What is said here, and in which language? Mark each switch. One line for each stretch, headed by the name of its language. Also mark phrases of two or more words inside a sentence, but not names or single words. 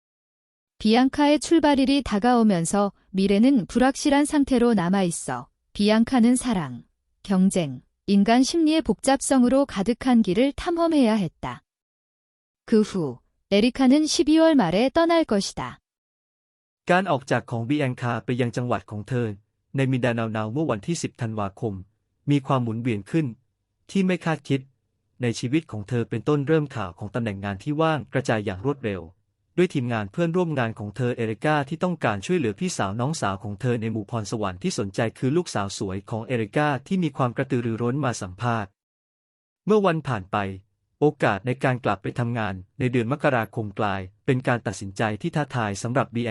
Korean: 비앙카의 출발일이 다가오면서 미래는 불확실한 상태로 남아있어 비앙카는 사랑, 경쟁, 인간 심리의 복잡성으로 가득한 길을 탐험해야 했다. 그 후 에리카는 12월 말에 떠날 것이다.
Thai: การออกจากของบีแองคาไปยังจังหวัดของเธอในมินดานาเมื่อวันที่ 10 ธันวาคมมีความหมุนเวียนขึ้นที่ไม่คาด คิดในชีวิตของเธอเป็นต้นเริ่มข่าวของตำแหน่งงานที่ว่างกระจายอย่างรวดเร็วด้วยทีมงานเพื่อนร่วมงานของเธอเอริกาที่ต้องการช่วยเหลือพี่สาวน้องสาวของเธอในหมู่พรสวรรค์ที่สนใจคือลูกสาวสวยของเอริกาที่มีความกระตือรือร้นมาสัมภาษณ์เมื่อวันผ่านไปโอกาสในการกลับไปทำงานในเดือนมกราคมกลายเป็นการตัดสินใจที่ท้าทายสำหรับบีแอง